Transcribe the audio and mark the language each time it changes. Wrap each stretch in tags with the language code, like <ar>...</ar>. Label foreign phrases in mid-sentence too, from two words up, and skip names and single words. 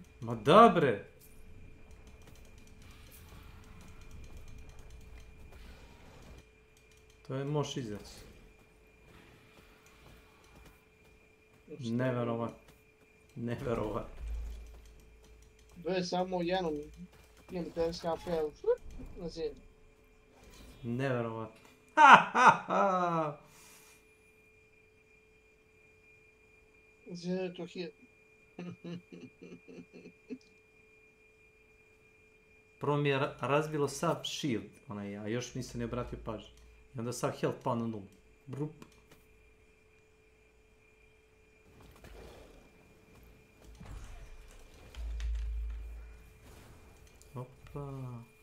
<sr>Ma da bre! To je moš izaći. Neverovat. Neverovat. To je samo jednom, imam 15 HP, na zemlji. Neverovat. Ha ha ha!</sr> <en>Zero to hit.</en> <sr>Prvo mi je razbilo sav shield, a još mi se ne obratio pažnju. I onda sav health pao na nulu. Brup. Opa.</sr>